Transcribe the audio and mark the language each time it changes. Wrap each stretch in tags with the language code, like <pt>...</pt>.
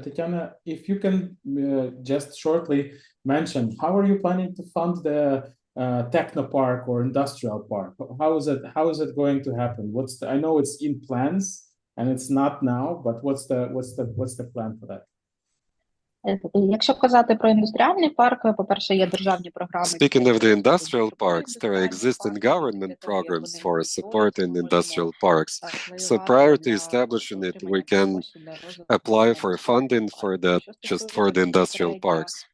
<en>Tatiana, if you can just shortly mention, how are you planning to fund the technopark or industrial park? How is it going to happen? I know it's in plans and it's not now, but what's the plan for that?</en> <uk>Якщо казати про індустріальні парки, по-перше, є державні програми.</uk> <en>Speaking of the industrial parks, there are existing government programs for supporting industrial parks. So prior to establishing it, we can apply for funding for that, just for the industrial parks.</en>